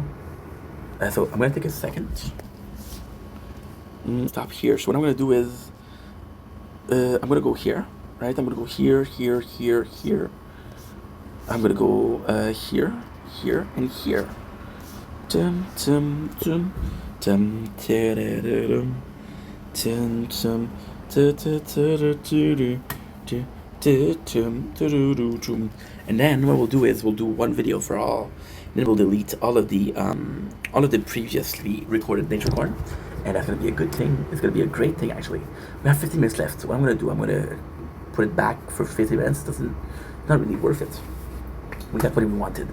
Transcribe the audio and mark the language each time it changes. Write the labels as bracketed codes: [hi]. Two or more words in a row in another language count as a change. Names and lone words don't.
[en] So I'm gonna take a second. Stop here. So what I'm gonna do is, I'm gonna go here, right? I'm gonna go here, here, here, here. I'm gonna go here, here, and here. Tum, tum, tum, Tum, tadadadum, tum, tum, tu-tu-tu-tu-tu-tu, tu-tum, tu-du-du-tum. And then what we'll do is we'll do one video for all. Then we'll delete all of the previously recorded nature corn, and that's gonna be a good thing. It's gonna be a great thing actually. We have 15 minutes left. So what I'm gonna do, I'm gonna put it back for 50 minutes. Not really worth it. We got what we wanted.